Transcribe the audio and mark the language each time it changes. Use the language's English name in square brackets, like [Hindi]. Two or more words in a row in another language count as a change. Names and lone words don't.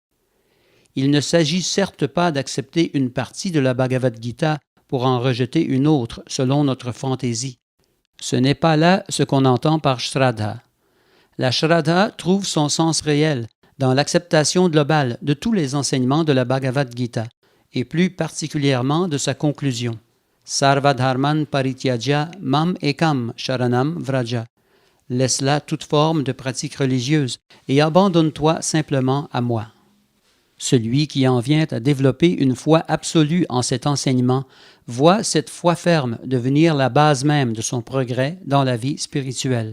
[French] Il ne s'agit certes pas d'accepter une partie de la Bhagavad Gita pour en rejeter une autre selon notre fantaisie. Ce n'est pas là ce qu'on entend par Shraddha. La Shraddha trouve son sens réel dans l'acceptation globale de tous les enseignements de la Bhagavad Gita, et plus particulièrement de sa conclusion. [Sanskrit] Sarvadharman parityajya mam ekam sharanam vraja. [French] Laisse là toute forme de pratique religieuse et abandonne-toi simplement à moi. Celui qui en vient à développer une foi absolue en cet enseignement voit cette foi ferme devenir la base même de son progrès dans la vie spirituelle.